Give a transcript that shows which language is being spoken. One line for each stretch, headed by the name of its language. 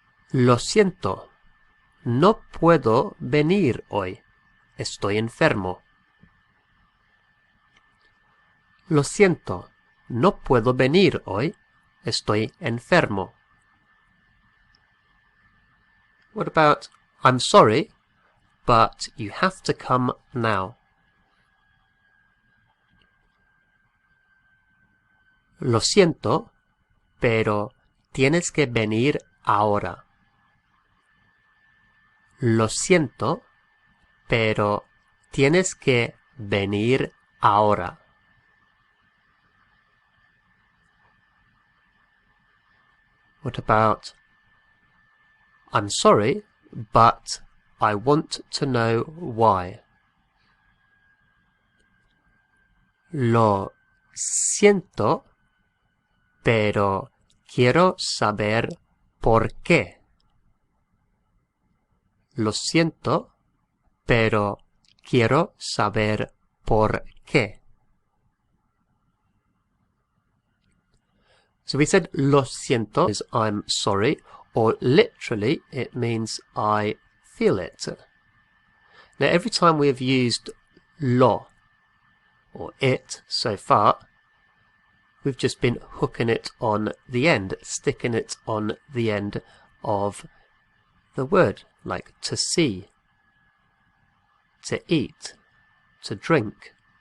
Spanish: Lo siento, no puedo venir hoy. Estoy enfermo. Lo siento, no puedo venir hoy. Estoy enfermo.
English: What about, I'm sorry, but you have to come now.
Spanish: Lo siento, pero tienes que venir ahora. Lo siento, pero tienes que venir ahora.
English: What about, I'm sorry, but I want to know why.
Spanish: Lo siento, pero quiero saber por qué. Lo siento, pero quiero saber por qué.
English: So we said
Spanish: lo siento
English: is I'm sorry, or literally it means I feel it. Now every time we have used lo or it so far, we've just been hooking it on the end, sticking it on the end of the word, like to see, to eat, to drink.